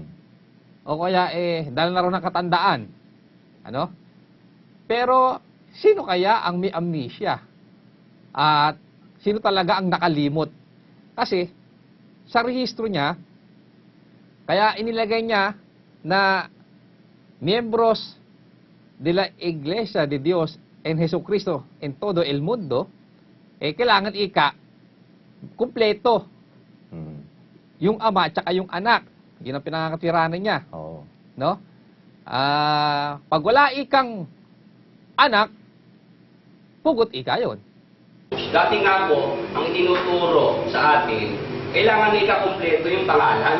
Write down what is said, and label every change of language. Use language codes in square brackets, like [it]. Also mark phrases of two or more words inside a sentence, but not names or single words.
[tl] O kaya dala na raw ng katandaan. Ano? Pero sino kaya ang may amnesia? At sino talaga ang nakalimot? Kasi sa rehistro niya, kaya inilagay niya na miembros de la Iglesia de Dios en Jesucristo en todo el mundo, kailangan kumpleto. Mm. Yung ama at saka yung anak. Yun ang pinangakatwiranan niya. Oo. No? Pag wala ikang anak, pugot ika yun. Dati nga po, ang itinuturo sa atin, kailangan ikakumpleto yung pangalan.